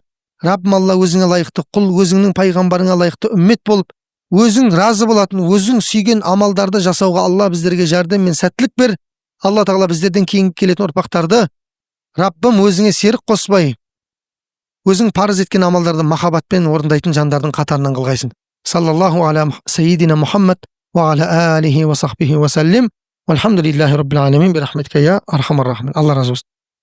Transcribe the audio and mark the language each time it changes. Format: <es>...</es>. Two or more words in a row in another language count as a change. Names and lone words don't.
<kk>Раббым Алла, өзіңе лайықты құл, өзіңнің пайғамбарыңа лайықты үммет болып, өзің разы болатын, өзің сүйген амалдарды жасауға Алла біздерге жәрдем мен сәттілік бер. Алла тағала біздерден кейінгі келетін ұрпақтарды Раббым өзіңе серік қоспай, өзің парыз еткен амалдарды махаббатпен орындайтын жандардың қатарынан қылғайсың.</kk> <ar>صلى الله على سيدنا محمد وعلى آله وصحبه وسلم. والحمد لله رب العالمين برحمتك يا أرحم الراحمين.</ar> <kk>Алла разы болсын.</kk>